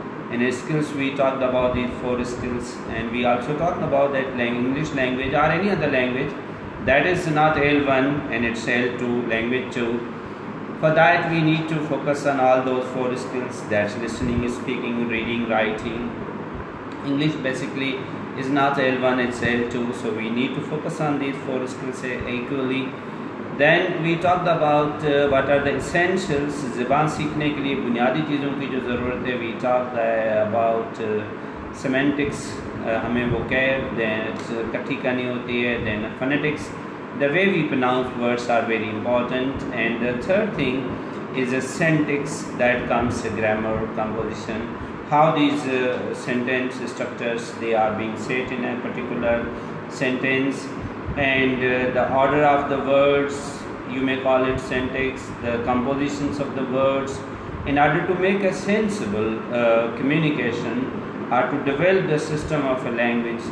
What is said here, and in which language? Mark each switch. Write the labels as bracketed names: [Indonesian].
[English] In skills, we talked about these 4 skills, and we also talked about that English language or any other language that is not L1 and it's L2, language 2. For that, we need to focus on all those 4 skills. That's listening, speaking, reading, writing. English basically is not L1, it's L2, so we need to focus on these 4 skills equally. Then we talked about what are the essentials [Hindi] ज़बान सीखने के लिए बुनियादी चीज़ों की जो ज़रूरत है. [English] We talked about semantics, [Hindi] हमें vocab इकट्ठी करनी होती है. [English] Then phonetics, the way we pronounce words are very important. And the third thing is a syntax, that comes grammar, composition, how these sentence structures they are being set in a particular sentence, and the order of the words, you may call it syntax, the compositions of the words, in order to make a sensible communication or to develop the system of a language.